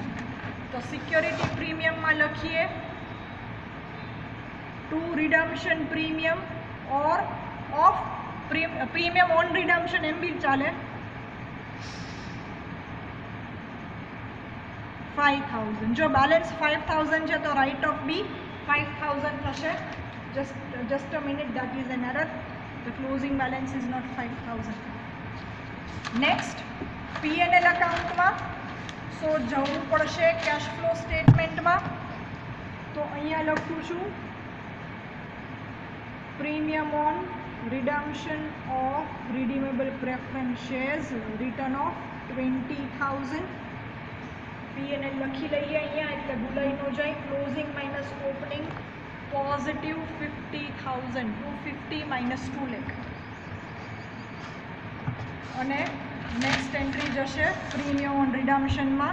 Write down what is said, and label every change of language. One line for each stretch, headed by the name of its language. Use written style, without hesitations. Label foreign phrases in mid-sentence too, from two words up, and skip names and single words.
Gujarati: તો સિક્યોરિટી પ્રીમિયમમાં લખીએ
English: to redemption premium or of premium on redemption
Gujarati: એમ બી ચાલે 5000. જો બેલેન્સ 5000 છે તો
English: write off
Gujarati: બી 5000 થશે.
English: just a minute, that is an error. The closing balance is not 5000.
Gujarati: next P&L અકાઉન્ટમાં સો જવું પડશે
English: cash flow
Gujarati: સ્ટેટમેન્ટમાં. તો અહીંયા લખું છું
English: premium on redemption of redeemable preference shares, return of 20,000.
Gujarati: P&L લખી લઈએ અહીંયા એટલે ભૂલાઈ ન જાય.
English: closing minus opening positive
Gujarati: 50,000, 250 માઇનસ 2 લાખ. અને
English: next entry
Gujarati: જશે પ્રીમિયમ ઓન રિડમ્પશનમાં.